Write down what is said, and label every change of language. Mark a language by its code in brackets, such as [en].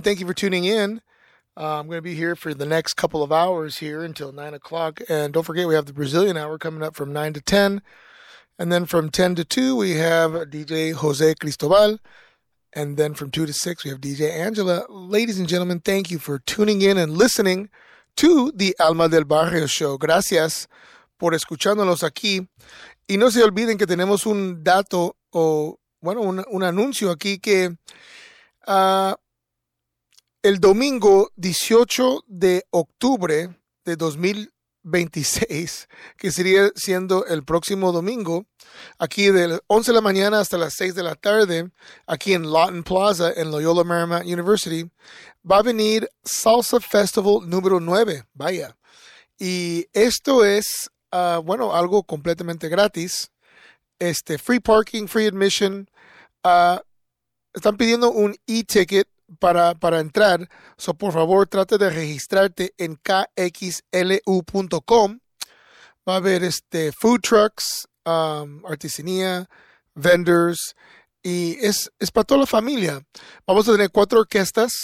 [en] Thank you for tuning in. I'm going to be here for the next couple of hours here until 9 o'clock. And don't forget, we have the Brazilian hour coming up from 9 to 10. And then from 10 to 2, we have DJ Jose Cristobal. And then from 2 to 6, we have DJ Angela. Ladies and gentlemen, thank you for tuning in and listening to the Alma del Barrio Show. [es] Gracias por escuchándonos aquí. Y no se olviden que tenemos un dato o, bueno, un anuncio aquí que el domingo 18 de octubre de 2026, que sería siendo el próximo domingo, aquí de 11 de la mañana hasta las 6 de la tarde, aquí en Lawton Plaza, en Loyola Marymount University, va a venir Salsa Festival número 9, vaya. Y esto es, bueno, algo completamente gratis. [en] Free parking, free admission. [es] Están pidiendo un e-ticket para entrar. So, por favor, trate de registrarte en kxlu.com. Va a haber food trucks, artesanía, vendors. Y es para toda la familia. Vamos a tener 4 orquestas.